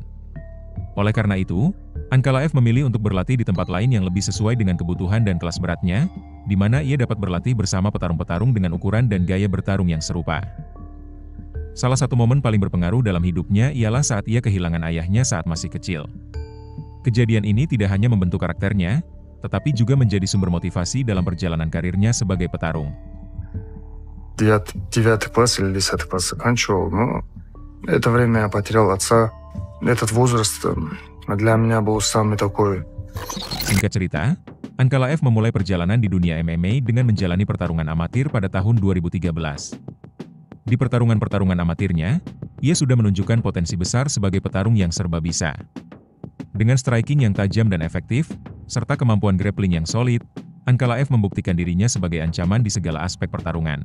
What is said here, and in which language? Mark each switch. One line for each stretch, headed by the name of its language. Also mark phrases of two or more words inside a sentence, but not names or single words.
Indonesian: Oleh karena itu, Ankalaev memilih untuk berlatih di tempat lain yang lebih sesuai dengan kebutuhan dan kelas beratnya, di mana ia dapat berlatih bersama petarung-petarung dengan ukuran dan gaya bertarung yang serupa. Salah satu momen paling berpengaruh dalam hidupnya ialah saat ia kehilangan ayahnya saat masih kecil. Kejadian ini tidak hanya membentuk karakternya, tetapi juga menjadi sumber motivasi dalam perjalanan karirnya sebagai petarung.
Russian: 9 класс или 10 класс заканчивал, но это время я потерял отца. Этот возраст для меня был самый такой.
Indonesian: Singkat cerita, Ankalaev memulai perjalanan di dunia MMA dengan menjalani pertarungan amatir pada tahun 2013. Di pertarungan-pertarungan amatirnya, ia sudah menunjukkan potensi besar sebagai petarung yang serba bisa. Dengan striking yang tajam dan efektif, serta kemampuan grappling yang solid, Ankalaev membuktikan dirinya sebagai ancaman di segala aspek pertarungan.